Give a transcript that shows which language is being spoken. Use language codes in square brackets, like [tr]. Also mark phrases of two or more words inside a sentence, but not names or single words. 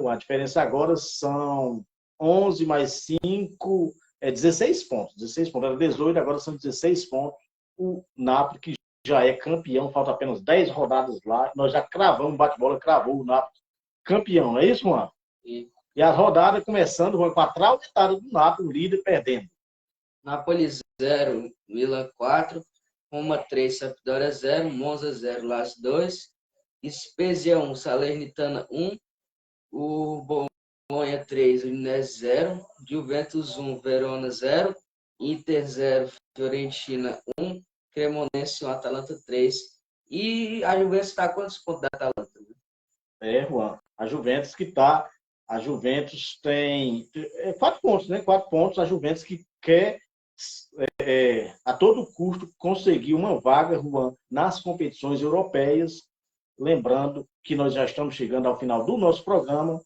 [pt] A diferença agora são 11 mais 5, 16 pontos. 16 pontos, era 18, agora são 16 pontos. O Napoli, que já é campeão, falta apenas 10 rodadas lá. Nós já cravamos, o bate-bola cravou o Napoli campeão, não é isso, Juan? E a rodada começando, Juan, com a trauletada do Napoli, o líder perdendo. Napoli 0, Milan 4, Roma 3, Sampdoria 0, Monza 0, Lazio 2, Spezia 1, Salernitana 1, o Bolonha 3, Udinese 0, Juventus 1, Verona 0, Inter 0, Fiorentina 1, Cremonense 1, Atalanta 3. E a Juventus está a quantos pontos da Atalanta? Juan, a Juventus que está... A Juventus tem 4 pontos, né? 4 pontos. A Juventus que quer, a todo custo, conseguir uma vaga, Juan, nas competições europeias. Lembrando que nós já estamos chegando ao final do nosso programa.